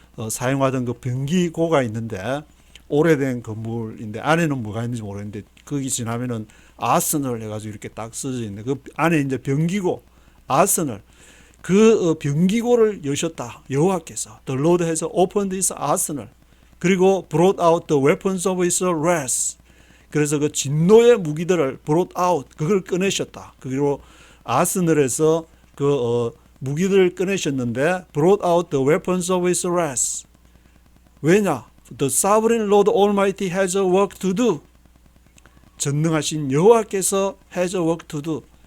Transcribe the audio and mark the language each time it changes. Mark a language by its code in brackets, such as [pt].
[ko] 사용하던 그 변기고가 있는데 오래된 건물인데 안에는 뭐가 있는지 모르겠는데 거기 지나면은 아스널 해가지고 이렇게 딱 써져 있는 그 안에 이제 변기고 아스널 그 변기고를 여셨다 여호와께서. [en] The Lord has opened his arsenal. [ko] 그리고 [en] brought out the weapons of his wrath. [ko] 그래서 그 진노의 무기들을 [en] brought out [ko] 그걸 꺼내셨다. 그리고 아스널에서 무기들을 꺼내셨는데 [en] brought out the weapons of his wrath. [ko] 왜냐? [en] The sovereign Lord Almighty has a work to do. [ko] 전능하신 여호와께서 [en] has a work to do.